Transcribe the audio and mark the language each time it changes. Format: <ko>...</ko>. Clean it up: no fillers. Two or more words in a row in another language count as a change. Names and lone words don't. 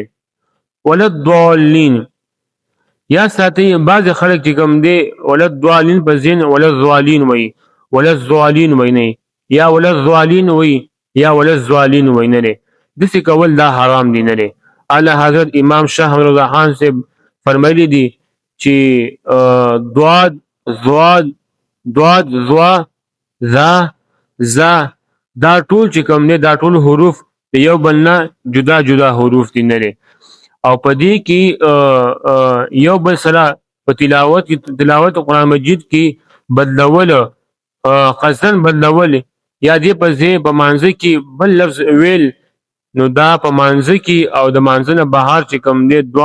<ar>ولا الضالین،</ar> <ps>یا ساتي بعض خلک چې کوم دی</ps> <ar>ولا الضالین</ar> <ps>په ځین</ps> <ar>ولا الضالین</ar> <ps>وایي،</ps> <ar>ولا الضالین</ar> <ps>وایي نه، یا</ps> <ar>ولا الضالین</ar> <ps>وایي یا</ps> <ar>ولا الضالین</ar> <ps>وایي نه دی، داسې کول دا حرام دي، نه دی. اعلی حضرت امام شاه رضا خان سے فرمایلی دي چې ضاد ضاد ضاد ضا ذا ذا دا ټول چې کوم دی دا ټول حروف د یو بل نه جدا جدا حروف دي، نه دی. او په دې کې یو بل سره په تلاوت قرآن مجید کې بدلول، قصدن بدلول، یا دې په ځای په مانځه کې بل لفظ ویل، نو دا په مانځه کې او د مانځه نه بهر چې کوم دی</ps>